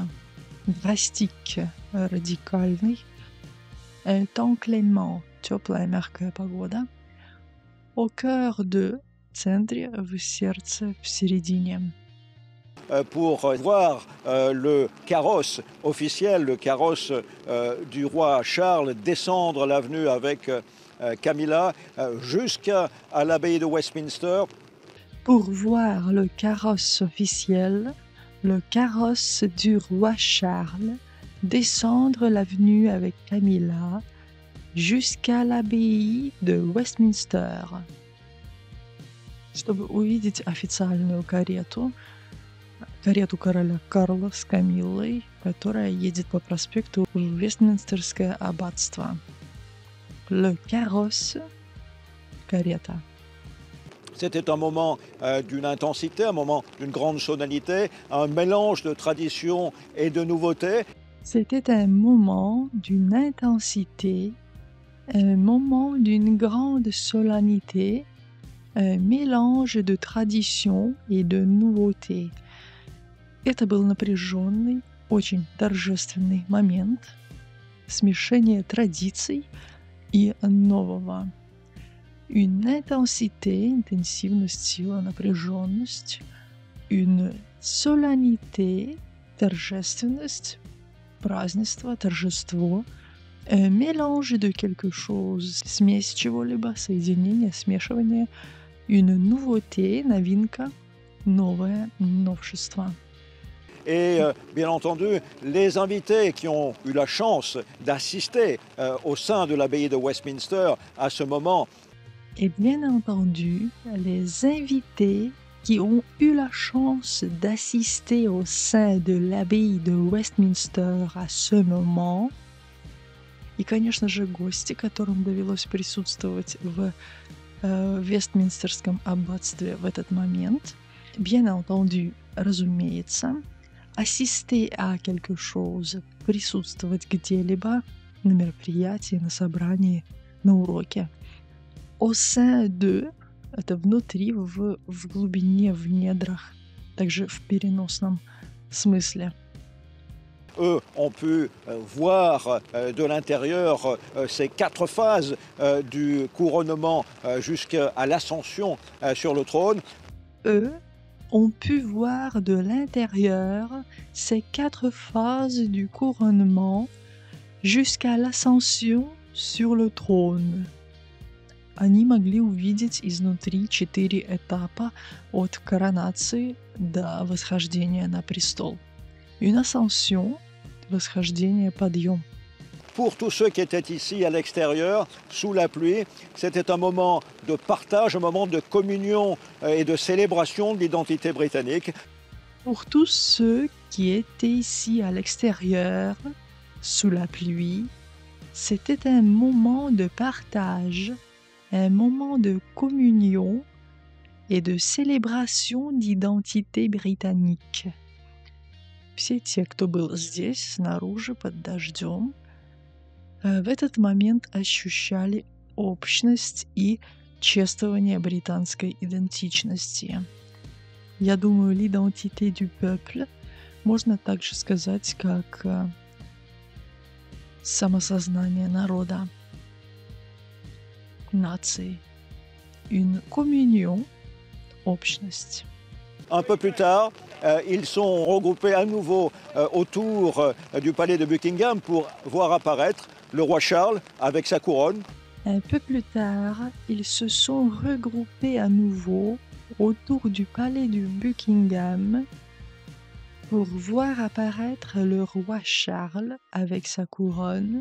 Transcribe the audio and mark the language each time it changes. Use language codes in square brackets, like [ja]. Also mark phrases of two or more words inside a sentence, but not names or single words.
[fr] Drastique, радикальный. Un temps clément, [ru] теплая, мягкая погода. [fr] Au cœur de, [ru] в центре, в сердце, в середине. [fr] Pour voir le carrosse officiel, le carrosse du roi Charles descendre l'avenue avec Camilla jusqu'à l'abbaye de Westminster. Pour voir le carrosse officiel, le carrosse du roi Charles descendre l'avenue avec Camilla jusqu'à l'abbaye de Westminster. [ru] Чтобы увидеть официальную карету короля Карла с Камиллой, которая едет по проспекту в Вестминстерское аббатство. [fr] Le carrosse, карета. C'était un moment d'une intensité, un moment d'une grande solennité, un mélange de tradition et de nouveauté. C'était un moment d'une intensité, un moment d'une grande solennité, un mélange de tradition et de nouveauté. [ru] Это был напряженный, очень торжественный момент, смешение традиций и нового. [fr] Une intensité, [ru] интенсивность, сила, напряженность. [fr] Une solennité, [ru] торжественность, празднество, торжество. [fr] Un mélange de quelque chose, [ru] смесь чего-либо, соединение, смешивание. [fr] Une nouveauté, [ru] новинка, новое, новшество. [fr] Et bien entendu, les invités qui ont eu la chance d'assister au sein de l'abbaye de Westminster à ce moment. Et bien entendu, les invités qui ont eu la chance d'assister au sein de l'abbaye de Westminster à ce moment, [ru] и, конечно же, гости, которым довелось присутствовать в Вестминстерском аббатстве в этот момент, [fr] bien entendu, разумеется, assister à quelque chose, [ru] присутствовать где-либо, на мероприятии, на собрании, на уроке. [fr] Au sein de, [ru] это внутри, в глубине, в недрах, также в переносном смысле. [fr] Eux ont pu voir de l'intérieur ces 4 phases du couronnement jusqu'à l'ascension sur le trône. Eux ont pu voir de l'intérieur ces 4 phases du couronnement jusqu'à l'ascension sur le trône. [ru] Они могли увидеть изнутри 4 этапа от коронации до восхождения на престол. [fr] Une ascension, [ru] восхождение, подъем. [fr] Pour tous ceux qui étaient ici à l'extérieur, sous la pluie, c'était un moment de partage, un moment de communion et de célébration de l'identité britannique. Pour tous ceux qui étaient ici à l'extérieur, sous la pluie, c'était un moment de partage, un moment de communion et de célébration d'identité britannique. [ru] Все те, кто был здесь, снаружи, под дождем, в этот момент ощущали общность и чествование британской идентичности. Я думаю, [fr] l'identité du peuple [ru] можно также сказать как самосознание народа, нации, [fr] une communion, общность. Un peu plus tard, ils sont regroupés à nouveau autour du palais de Buckingham pour voir apparaître le roi Charles avec sa couronne. Un peu plus tard, ils se sont regroupés à nouveau autour du palais de Buckingham pour voir apparaître le roi Charles avec sa couronne.